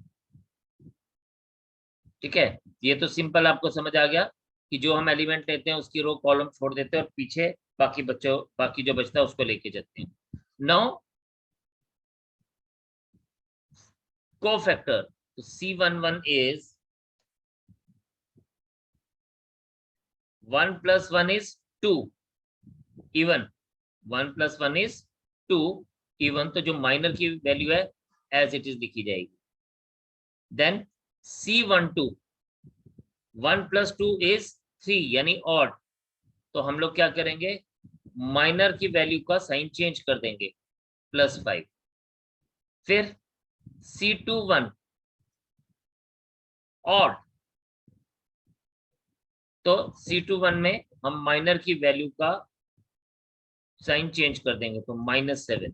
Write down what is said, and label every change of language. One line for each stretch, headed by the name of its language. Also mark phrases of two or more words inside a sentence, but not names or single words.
Hindi: ठीक है, ये तो सिंपल आपको समझ आ गया कि जो हम एलिमेंट लेते हैं उसकी
English: row column
Hindi: छोड़ देते हैं और पीछे बाकी जो बचता है उसको लेके जाते हैं।
English: now cofactor, तो C11 is 1 plus 1 is 2 even, 1 plus 1 is 2 even,
Hindi: तो जो माइनर की वैल्यू है
English: as it is
Hindi: लिखी जाएगी।
English: then C12 1 plus 2 is 3
Hindi: यानी ऑड, तो हम लोग क्या करेंगे, माइनर की वैल्यू का
English: sign change
Hindi: कर देंगे +5। फिर C21 ऑड, तो C21 में हम माइनर की वैल्यू का
English: sign change
Hindi: कर देंगे तो -7।